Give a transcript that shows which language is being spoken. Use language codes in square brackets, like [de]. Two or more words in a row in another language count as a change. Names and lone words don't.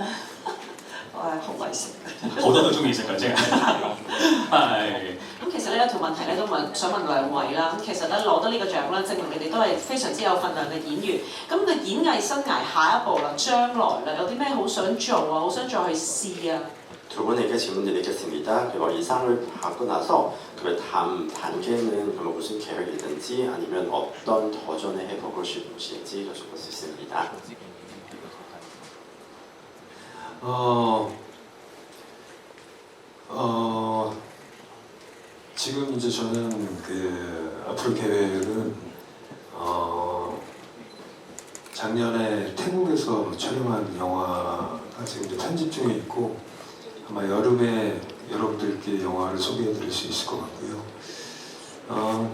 [yue] 我係好為食嘅，好多都中意食嘅啫。係。咁其實呢一條問題咧都想問兩位啦。咁其實咧攞得呢個獎咧，證明你哋都係非常之有份量嘅演員。咁你演藝生涯下一步啦，將來啦，有啲咩好想做啊？好想再去試啊？ [ko] 두 분에게 질문 드리겠습니다. 그리고 이 상을 받고 나서 그 다음 단계는 그럼 무슨 계획이든지 아니면 어떤 도전을 해보고 싶으신지 여쭤볼 수 있습니다. 지금 이제 저는 앞으로 계획은 작년에 태국에서 촬영한 영화가 지금 이제 편집 중에 있고 아마 여름에 여러분들께 영화를 소개해드릴 수 있을 것 같고요.